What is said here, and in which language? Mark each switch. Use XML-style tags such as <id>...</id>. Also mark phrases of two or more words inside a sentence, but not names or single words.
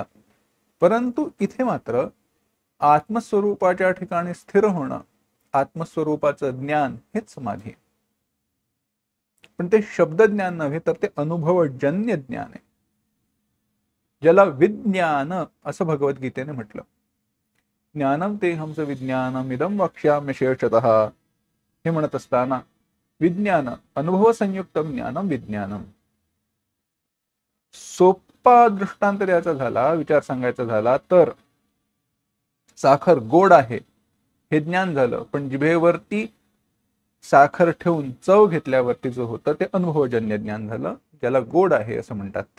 <mr>परंतु इथे मात्र आत्मस्वरूपाच्या ठिकाणी स्थिर होणं, आत्मस्वरूपाचं ज्ञान हेच समाधी आहे. पण ते शब्द ज्ञान नव्हे तर ते अनुभवजन्य ज्ञान आहे, ज्याला विज्ञान असं भगवद्गीतेने म्हटलं.</mr> <sa>ज्ञानम ते हमचं विज्ञानम इदम वक्ष्याम्य शेषतः</sa> <mr>हे म्हणत असताना विज्ञान अनुभव संयुक्त ज्ञानम विज्ञानम. सोपा दृष्टांत द्यायचा झाला, विचार सांगायचा झाला तर साखर गोड आहे हे ज्ञान झालं, पण जिभेवरती साखर ठेवून चव घेतल्यावरती जो होतं ते अनुभवजन्य ज्ञान झालं, ज्याला गोड आहे असं म्हणतात ते.</mr>